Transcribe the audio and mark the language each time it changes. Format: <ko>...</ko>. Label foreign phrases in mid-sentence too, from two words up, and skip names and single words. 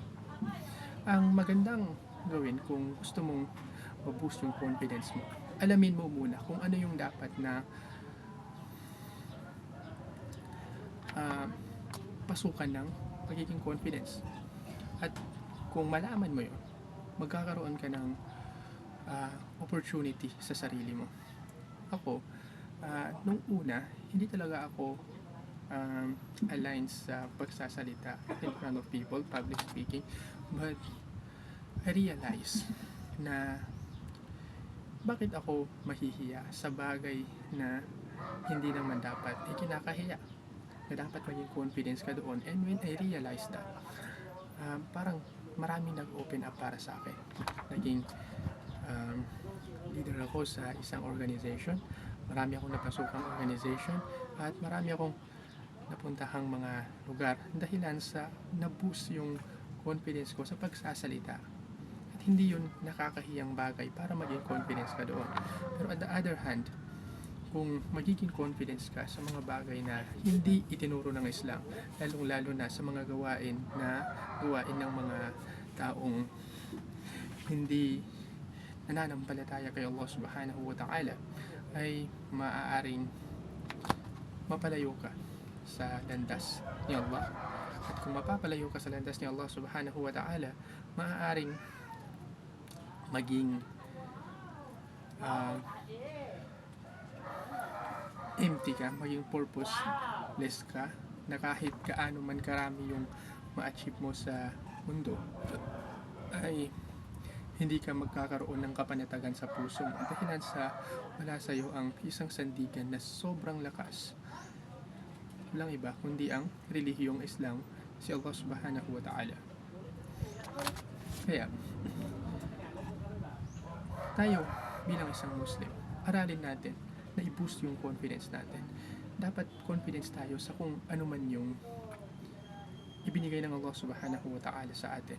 <tl>Ang magandang gawin kung gusto mong ma-boost yung confidence mo, alamin mo muna kung ano yung dapat na pasukan ng pagiging confidence. At kung malaman mo yun, magkakaroon ka ng opportunity sa sarili mo. Ako, nung una, hindi talaga ako aligned sa pagsasalita</tl> <en>in front of people, public speaking, but I realized</en> <tl>na bakit ako mahihiya sa bagay na hindi naman dapat kinakahiya, na dapat maging confidence ka doon.</tl> <en>And when I realized that,</en> <tl>parang maraming nag-open up para sa akin. Naging leader ako sa isang organization, marami akong napasukang organization, at marami akong napuntahang mga lugar dahilan sa na-boost yung confidence ko sa pagsasalita. At hindi yun nakakahiyang bagay para maging confidence ka doon.</tl> <en>Pero at the other hand,</en> <tl>kung magiging confidence ka sa mga bagay na hindi itinuro ng Islam, lalong-lalo na sa mga gawain ng mga taong hindi nananampalataya kay Allah</tl> <ar>سبحانه وتعالى,</ar> <tl>ay maaaring mapalayo ka sa landas ni Allah. At kung mapapalayo ka sa landas ni Allah</tl> <ar>سبحانه وتعالى,</ar> <tl>maaaring maging empty ka, maging purposeless ka, na kahit kaano man karami yung ma-achieve mo sa mundo, ay hindi ka magkakaroon ng kapanatagan sa puso mo dahilan sa wala sa iyo ang isang sandigan na sobrang lakas. Walang iba kundi ang relihiyong Islam, si Allah</tl> <ar>سبحانه وتعالى.</ar> <tl>Kaya tayo bilang isang Muslim, aralin natin na i-boost yung confidence natin. Dapat confidence tayo sa kung ano man yung ibinigay ng Allah</tl> <ar>سبحانه وتعالى</ar> <tl>sa atin.</tl>